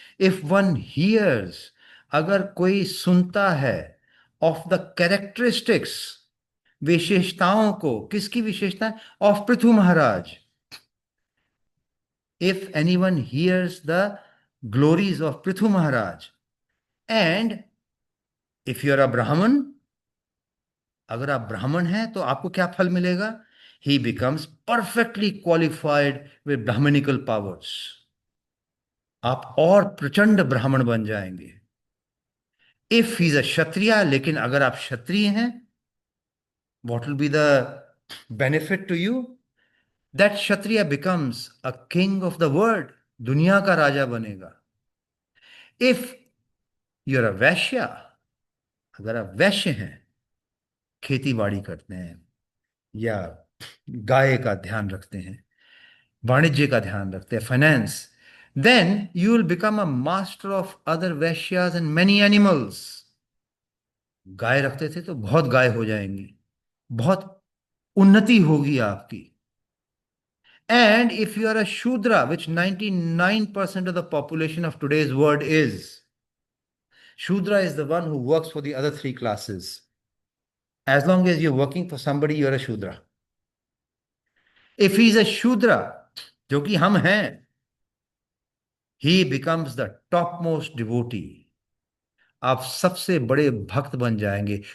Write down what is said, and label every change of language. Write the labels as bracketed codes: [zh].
[en] If one hears, [hi] अगर कोई सुनता है [en] of the characteristics, [hi] विशेषताओं को, किसकी विशेषता? [en] Of Prithu Maharaj. If anyone hears the glories of Prithu Maharaj, and if you are a Brahman, [hi] अगर आप ब्राह्मण हैं तो आपको क्या फल मिलेगा? [en] He becomes perfectly qualified with Brahminical powers. [hi] आप और प्रचंड ब्राह्मण बन जाएंगे. [en] If he is a Kshatriya, [hi] लेकिन अगर आप क्षत्रिय हैं, [en] what will be the benefit to you? That Kshatriya becomes a king of the world. [hi] दुनिया का राजा बनेगा. [en] If you are a Vaishya, [hi] अगर आप वैश्य हैं, खेती बाड़ी करते हैं या गाय का ध्यान रखते हैं, वाणिज्य का ध्यान रखते हैं, finance, [en] then you will become a master of other Vaishyas and many animals. [hi] गाय रखते थे तो बहुत गाय हो जाएंगी, बहुत उन्नति होगी आपकी. [en] And if you are a Shudra, which 99% of the population of today's world is, Shudra is the one who works for the other three classes. As long as you're working for somebody, you're a Shudra. If he's a Shudra, [hi] जो कि हम हैं, [en] he becomes the topmost devotee. [hi] आप सबसे बड़े भक्त बन जाएंगे.